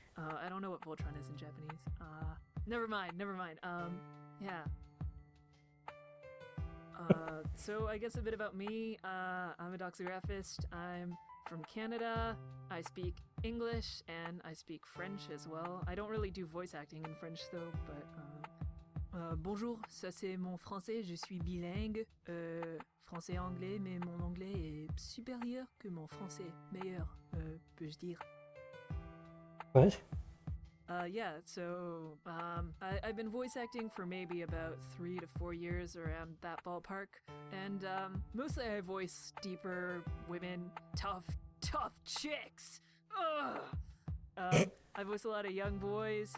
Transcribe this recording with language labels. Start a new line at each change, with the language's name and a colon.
English: I don't know what Voltron is in Japanese. Never mind. Yeah. So I guess a bit about me. I'm a doxographist. I'm from Canada. I speak English and I speak French as well. I don't really do voice acting in French though, but
French: bonjour, ça c'est mon français, je suis bilingue, français-anglais, mais mon anglais est supérieur que mon français, meilleur, peux-je dire.
English: What? Yeah, so I've been voice acting for maybe about 3 to 4 years, around that ballpark, and mostly I voice deeper women, tough chicks. Ugh. I voice a lot of young boys.